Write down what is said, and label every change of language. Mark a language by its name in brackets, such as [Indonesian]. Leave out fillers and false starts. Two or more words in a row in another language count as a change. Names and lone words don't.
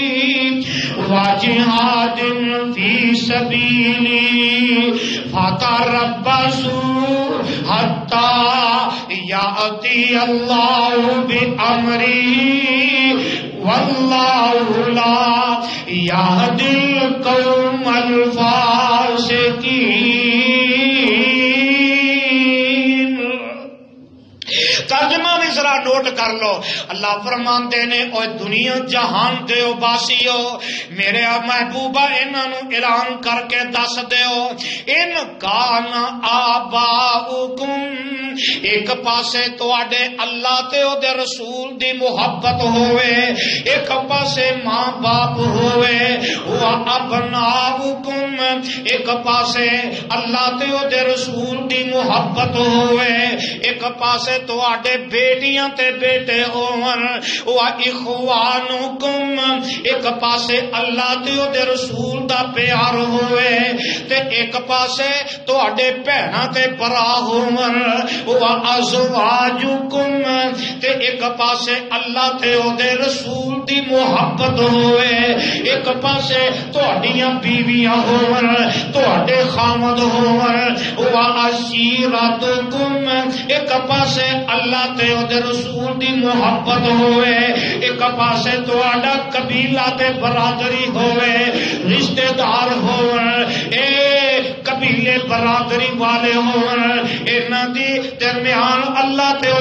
[Arabic] وجهاد في سبيله فتربصوا حتى يأتي الله بأمره واللہ لا یہدی القوم الفاسقین۔ [Urdu] ترجمہ بھی ذرا نوٹ کر لو۔ [Punjabi] اللہ فرماندے نے اوے دنیا جہان دیو باسیو میرے محبوبہ انہاں نو اعلان کر کے دس دیو [Arabic] ان کان آباؤکم، [Punjabi] ایک پاسے تواڈے اللہ تے او دے رسول دی محبت ہوئے، ایک پاسے ماں باپ ہوئے، و ابناؤکم ایک پاسے اللہ تے او دے رسول دی محبت ہوئے، ایک پاسے تواڈے بیٹیاں تے بیٹے ہون، [Arabic] و اخوانکم [Punjabi] ایک پاسے اللہ تے او دے رسول دا پیار ہوئے، تے ایک پاسے تواڈے بہناں تے برا ہون، وَأَزْوَاجُكُمْ تے ایک پاسے اللہ تے او دے رسول دی محبت ہوئے، ایک پاسے تہاڈیاں بیویاں ہون، تہاڈے خامد ہون، وَعَشِيرَتُكُمْ ایک پاسے اللہ تے او دے رسول دی محبت ہوئے، ایک پاسے تہاڈا قبیلہ تے برادری ہوئے، رشتہ دار ہون، اے قبیلے برادری والے ہون، انہاں دی درمیان اللہ تے او